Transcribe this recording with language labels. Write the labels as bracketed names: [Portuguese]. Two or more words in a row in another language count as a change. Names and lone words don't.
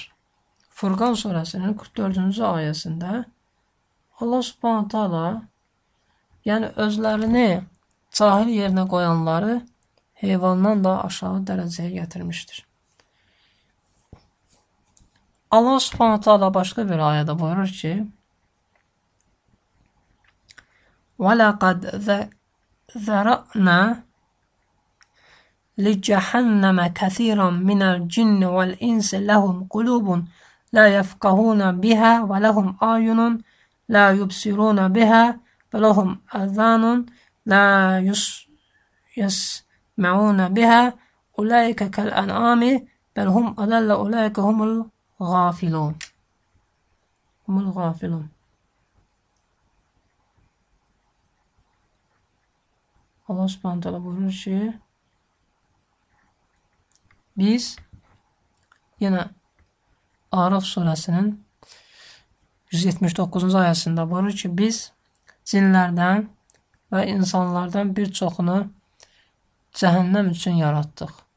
[Azerbaijani] Furqan surəsinin 44-cü ayəsində Allah [Arabic] سبحانه وتعالى [Azerbaijani] özlərini cahil yerinə qoyanları heyvandan da aşağı dərəcəyə gətirmişdir. [Turkish] Allah [Arabic] سبحانه وتعالى [Turkish] başka bir ayette buyurur ki: [Arabic] وَلَقَدْ ذَرَأْنَا لِجَهَنَّمَ كَثِيرًا مِنَ الْجِنِّ وَالْإِنسِ لَهُمْ قُلُوبٌ لَا يَفْقَهُونَ بِهَا وَلَهُمْ أَعْيُنٌ لَا يُبْصِرُونَ بِهَا وَلَهُمْ آذَانٌ لَا يَسْمَعُونَ بِهَا أُولَٰئِكَ كَالْأَنْعَامِ بَلْ هُمْ أَضَلُّ أُولَٰئِكَ هُمُ الْغَافِلُونَ. [Turkish] Allah [Arabic] سبحانه وتعالى [Turkish] buyurur ki, biz yine Araf suresinin 179. [Azerbaijani] ayəsində buyurur ki, biz cinlərdən və insanlardan bir çoxunu cəhənnəm üçün yaratdıq.